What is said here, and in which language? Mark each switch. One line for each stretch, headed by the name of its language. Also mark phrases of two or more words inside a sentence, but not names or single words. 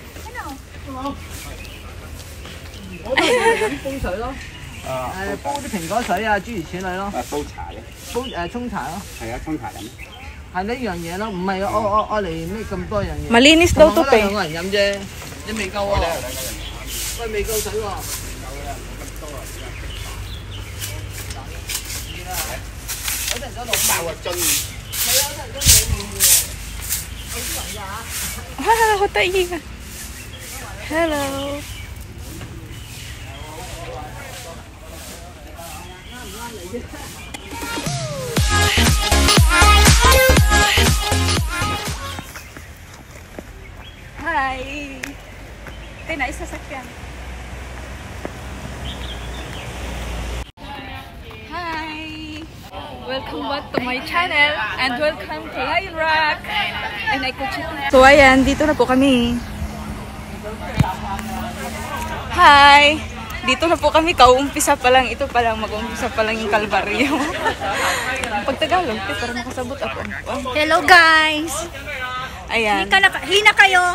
Cantonese: 煲水咯，煲啲蘋果水啊，諸如此類咯。煲茶嘅，沖茶咯。係啊，沖茶飲。係呢樣嘢咯，唔係我嚟咩咁多樣嘢。
Filipino: Malinis daw to, pe.
Cantonese: 兩個人飲啫，你未夠喎。喂，未夠水喎。有陣嗰度爆啊樽。係啊，有陣樽裡面喎。好啲人㗎。哇，好得意啊 ！
English: Hello。Hi.
Filipino: Ito na isasakyan.
English: Hi. Welcome back to my channel and welcome to Lion Rock. And I could
Filipino: So ayan, dito na po kami.
English: Hi.
Filipino: Dito na po kami, kauumpisa pa lang. Ito pa lang, mag-uumpisa pa lang yung Kalbaryo.
Cebuano: Pag Tagalog, para makasabot ako.
English: Hello guys!
Filipino: Ayan. Hina kayo!